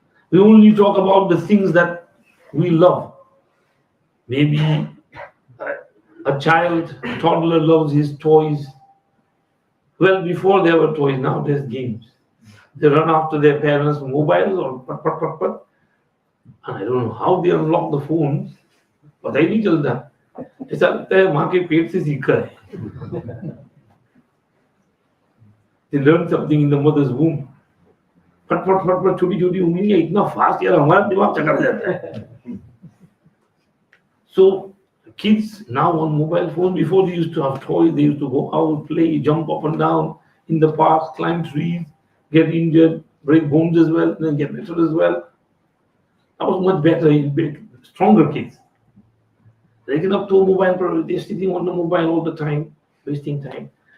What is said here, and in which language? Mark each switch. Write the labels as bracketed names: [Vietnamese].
[English] We only talk about the things that we love. Maybe a child, a toddler loves his toys. Well, before there were toys, now there's games. They run after their parents' mobiles or and I don't know how they unlock the phone, but I [Hindi] नहीं चलता. ऐसा लगता है माँ के पेट से सीखा है. [English] They learn something in the mother's womb. [Hindi] फट छोटी उंगलियां इतना fast यार हमारा दिमाग चकर जाता है. [English] So kids now on mobile phone. Before they used to have toys, they used to go out, play, jump up and down in the park, climb trees, get injured, break bones as well, and then get better as well. That was much better, stronger kids. They get up to a mobile, they're sitting on the mobile all the time, wasting time.